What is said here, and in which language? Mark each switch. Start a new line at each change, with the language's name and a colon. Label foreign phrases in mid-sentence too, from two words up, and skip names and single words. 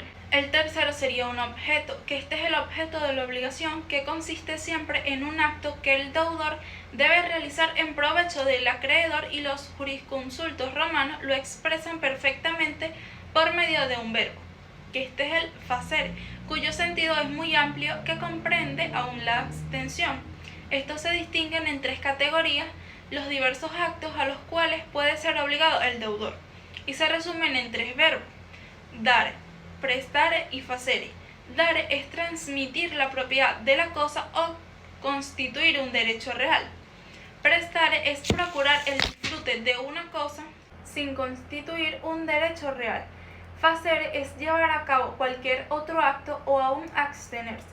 Spanish: El tercero sería un objeto, que este es el objeto de la obligación, que consiste siempre en un acto que el deudor debe realizar en provecho del acreedor, y los jurisconsultos romanos lo expresan perfectamente por medio de un verbo, que este es el facere, cuyo sentido es muy amplio, que comprende aún la abstención. Estos se distinguen en tres categorías: los diversos actos a los cuales puede ser obligado el deudor, y se resumen en tres verbos:
Latin: dare, prestare y facere.
Spanish: Dare es transmitir la propiedad de la cosa o constituir un derecho real. Prestare es procurar el disfrute de una cosa sin constituir un derecho real. Facere es llevar a cabo cualquier otro acto o aún abstenerse.